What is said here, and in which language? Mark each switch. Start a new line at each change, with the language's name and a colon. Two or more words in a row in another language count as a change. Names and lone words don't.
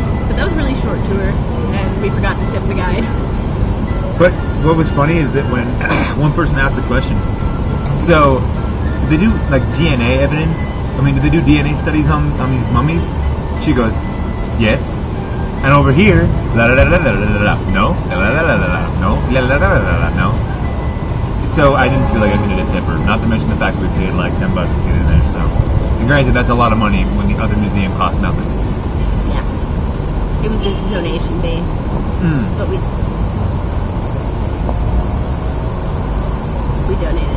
English: But that was a really short tour, and we forgot to tip the guide. But what was funny is that when one person asked the question, so they do like DNA evidence I mean, did they do DNA studies on these mummies? She goes, yes. And over here, la la la la la la la, no, la la la la la, no, la la la la la, no. So I didn't feel like I needed a tipper. Not to mention the fact that we paid like $10 to get in there. So, and granted, that's a lot of money when the other museum costs nothing. Yeah. It was just donation based, but we donated.